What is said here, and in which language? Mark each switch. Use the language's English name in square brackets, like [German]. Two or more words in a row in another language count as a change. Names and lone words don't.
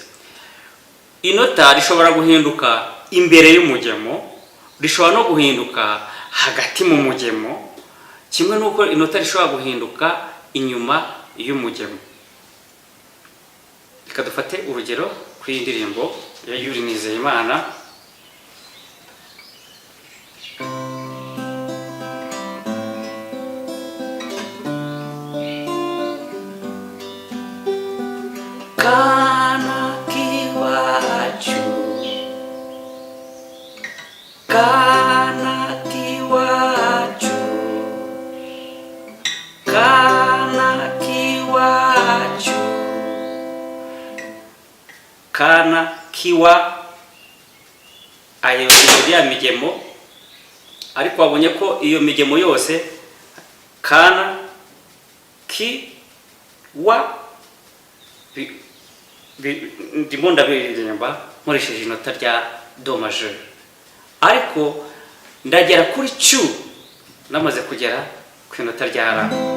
[Kinyarwanda] Inota rishobora guhinduka imbere y'umugemo, rishobora no guhinduka hagati mu mugemo, kimwe n'uko inota rishobora guhinduka inyuma y'umugemo. Reka dufate urugero kuri iyi ndirimbo ya Yuri Nizeyimana. Kana kiwacu, kana kiwacu, kana kiwacu. Kana kiwa ayo ya migemo, ariko wabonye ko iyo migemo yose kana ki wa ndimo ndabiririmba nkoresheje inota rya [French] do majeur, [Kinyarwanda] ariko ndagera kuri cu namaze kugera ku inota rya ra.